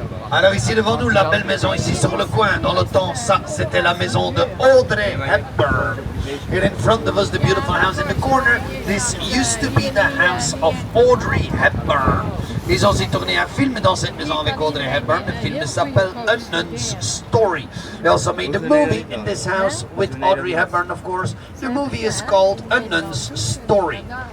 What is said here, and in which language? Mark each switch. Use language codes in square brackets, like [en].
[fr] Alors ici devant nous, la belle maison ici sur le coin. Dans le temps, ça, c'était la maison de Audrey Hepburn. [en] Here in front of us, the beautiful house in the corner. This used to be the house of Audrey Hepburn. [fr] Ils ont aussi tourné un film dans cette maison avec Audrey Hepburn. Le film s'appelle A Nun's Story. [en] They also made a movie in this house with Audrey Hepburn, of course. The movie is called A Nun's Story.